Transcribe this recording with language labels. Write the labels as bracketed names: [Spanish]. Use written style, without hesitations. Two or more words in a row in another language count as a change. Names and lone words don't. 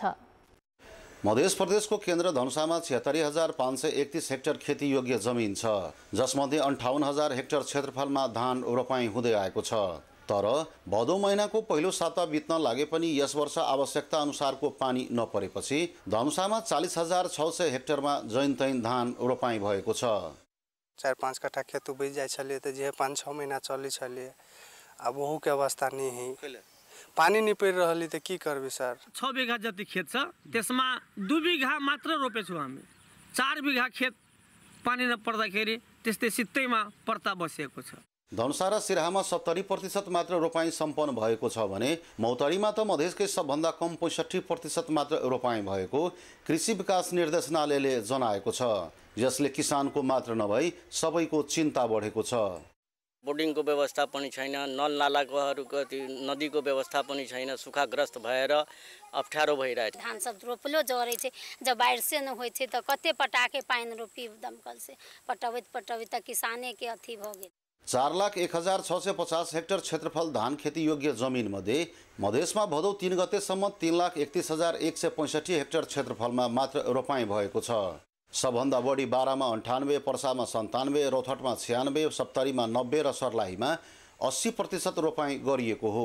[Nepali] मध्य प्रदेशको केन्द्र धनुषामा 76,531 हेक्टर खेतीयोग्य जमिन छ, जसमध्ये 58,000 हेक्टर क्षेत्रफलमा धान रोपाइँ हुँदै आएको छ। तर भदौ महिनाको पहिलो साता बित्न लागे पनि यस वर्ष आवश्यकता अनुसारको पानी नपरेपछि धनुषामा 40,600 हेक्टरमा जैनतैन धान रोपाइँ भएको छ। [Maithili] 4-5 कट्ठा खेत उपज जाइ छलिए त जे 5-6 महीना चली छलिए, अब वहु के अवस्था नहीं है। पानी नहीं पड़ रहली त की करबे सर? [Nepali] 6 बीघा जति खेत छ, त्यसमा 2 बीघा मात्र रोपेछु हामी। 4 बीघा खेत पानी नपर्दाखेरि त्यस्तै सित्तैमा पर्ता बसेको छ। धनुषा र सिराहामा 70% मात्र रोपाइँ सम्पन्न भएको छ भने मौतरीमा त मधेसकै सबभन्दा कम 65% मात्र रोपाइँ भएको कृषि विकास निर्देशनालयले जनाएको छ। यसले किसानको मात्र नभई सबैको चिन्ता बढेको छ। बोर्डिङको व्यवस्था पनि छैन, नल नालाको नदीको व्यवस्था पनि छैन, सुखाग्रस्त भएर अप्ठ्यारो भइरहेछ। [Maithili] धान सब रोपलो जरे छे, जब बारिश से न होइ छे त कते पटाके पाइन रोपी दमकल से पटवित त किसाने के अथी भ गेल। [Nepali] 4,01,650 हेक्टर क्षेत्रफल धान खेती योग्य जमिन मध्ये मधेसमा भदौ 3 गतेसम्म 3,31,165 हेक्टर क्षेत्रफलमा मात्र रोपाइँ भएको छ। सबभन्दा बढी बारामा 98, पर्सामा 97, रौथटमा 96, सप्तरीमा 90 र सर्लाहीमा 80% रोपाइँ गरिएको हो।